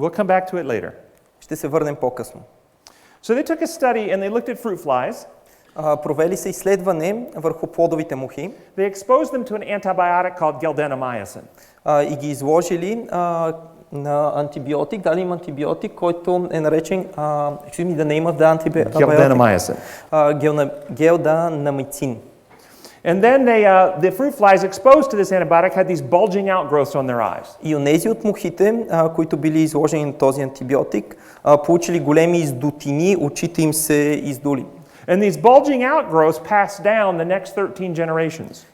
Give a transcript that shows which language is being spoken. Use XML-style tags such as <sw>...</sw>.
<en>We'll come back to it later.</en> <bg>Ще се върнем по-късно.</bg> <en>So they took a study and they looked at fruit flies.</en> <bg>Провели се изследване върху плодовите мухи.</bg> <en>They exposed them to an antibiotic called geldenomycin.</en> <bg>И ги изложили на антибиотик, дали им антибиотик, който е наречен,</bg> <en>excuse me, the name of the antibiotic. Geldenomycin. Geldanamycin. And then the fruit flies exposed to this antibiotic had these bulging outgrowths on their eyes.</en> <bg>И онези от мухите, които били изложени на този антибиотик, получили големи издутини, очите им се издули.</bg> <en>And these bulging outgrowths passed down the next 13 generations.</en>